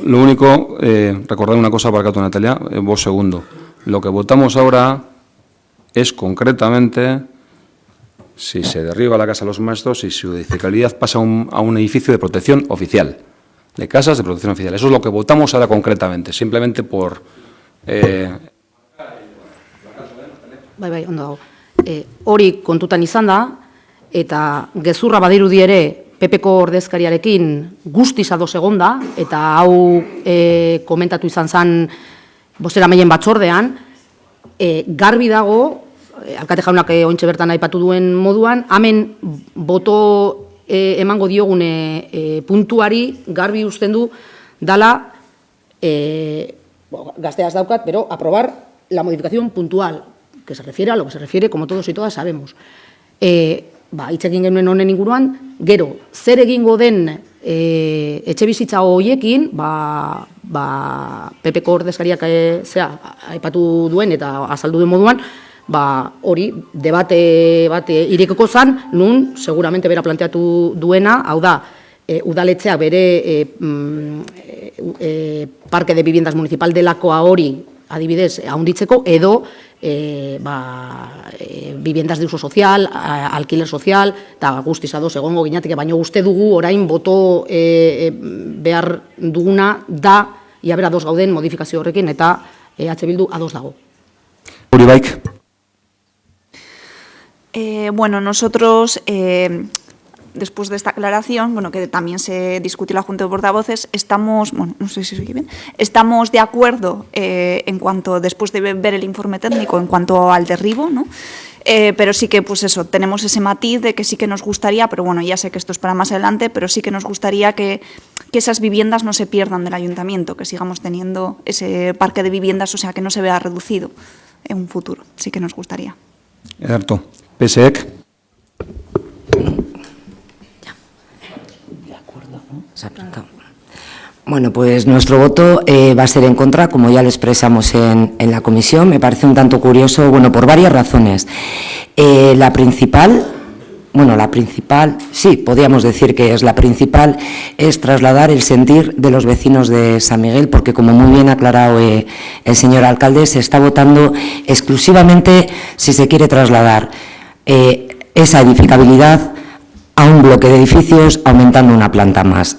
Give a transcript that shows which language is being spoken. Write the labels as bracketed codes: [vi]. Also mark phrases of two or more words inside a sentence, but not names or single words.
[es] Lo único, recordar una cosa para Cato Natalia, vos segundo. Lo que votamos ahora es concretamente si se derriba la casa de los maestros y su edificabilidad pasa a un edificio de protección oficial, de casas de protección oficial. Eso es lo que votamos ahora concretamente, simplemente por... [eu] Bai, ondo dago. Hori kontutan izan da, eta gezurra badirudi ere PPko ordezkariarekin guztiz ados egonda, eta hau komentatu izan zen bozeramaileen batzordean, garbi dago, alkate jaunak ointxe bertan aipatu duen moduan, hemen boto emango diogune puntuari garbi usten du dala, gazteaz daukat, [es] pero aprobar la modificación puntual, que se refiere a lo que se refiere, como todos y todas sabemos. [eu] Hitz egin genuen honen inguruan, gero, zer egingo den etxe bizitza horiekin, PPko ordezkariak aipatu duen eta azaldu duen moduan, hori debate bat irekoko zan, nun seguramente bera planteatu duena, hau da, udaletxeak bere parke [es] de viviendas municipal [eu] delakoa hori adibidez, haunditzeko, edo [es] viviendas de uso social, alquiler social, [eu] eta guztiz ados egongo ginatik, baina uste dugu orain boto behar duguna da, ia bera ados gauden modifikazio horrekin, eta EH Bildu ados dago. Uribaik. [es] Bueno, nosotros, después de esta aclaración, bueno, que también se discutió en la Junta de Portavoces, estamos, bueno, no sé si se oye bien, estamos de acuerdo en cuanto, después de ver el informe técnico, en cuanto al derribo, ¿no? Pero sí que, pues eso, tenemos ese matiz de que sí que nos gustaría, pero bueno, ya sé que esto es para más adelante, pero sí que nos gustaría que esas viviendas no se pierdan del ayuntamiento, que sigamos teniendo ese parque de viviendas, o sea, que no se vea reducido en un futuro. Sí que nos gustaría. [eu] Ederto. PSEk. [es] Bueno, pues nuestro voto va a ser en contra, como ya lo expresamos en la comisión. Me parece un tanto curioso, bueno, por varias razones. La principal, sí, podríamos decir que es la principal, es trasladar el sentir de los vecinos de San Miguel, porque como muy bien ha aclarado el señor alcalde, se está votando exclusivamente si se quiere trasladar esa edificabilidad a un bloque de edificios aumentando una planta más.